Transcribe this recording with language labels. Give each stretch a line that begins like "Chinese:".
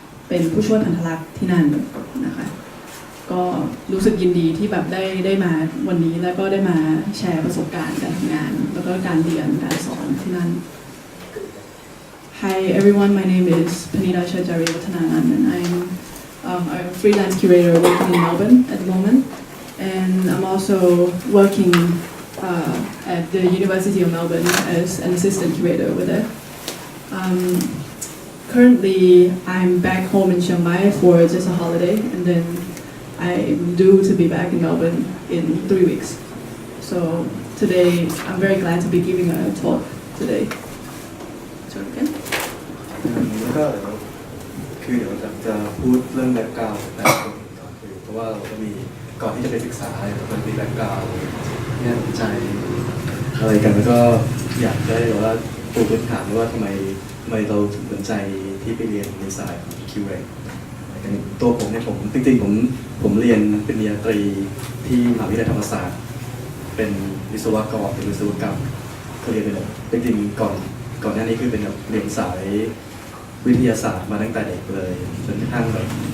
Thai: ป็นผู้ช่วยพันธรักษ์ที่นั่นนะคะก็รู้สึกยินดีที่แบบได้มาวันนี้แล้วก็ได้มาแชร์ประสบการณ์การทำงานแล้วก็การเรียนการสอนที่นั่น
English: Hi everyone, my name is Panida Cherdjareewattananun and I'm a freelance curator working in Melbourne at the moment and I'm also working at the University of Melbourne as an assistant curator over there. Currently, I'm back home in Chiang Mai for just a holiday and then I'm due to be back in Melbourne in 3 weeks. So today, I'm very glad to be giving a talk today. So again.
Thai: แล้วก็คือเดี๋ยวจะพูดเรื่องแบ็คกราวด์แต่ก่อนคือเพราะว่าเราก็มีก่อนที่จะไปศึกษามันมีแบ็คกราวด์เนี่ยสนใจ อะไรกันแล้วก็อยากได้ว่าปูพื้นฐานว่าทำไมเราถึงสนใจที่ไปเรียนในสายคิวเรตตัวผมเนี่ยจริงๆผมเรียนปริญญาตรีที่มหาวิทยาลัยธรรมศาสตร์เป็นวิศวกรเป็นวิศวกรรมเขาเรียนเป็นจริงๆก่อนหน้านี้คือเป็นเรียนสายวิทยาศาสตร์มาตั้งแต่เด็กเลยจนกระทั่งแบบ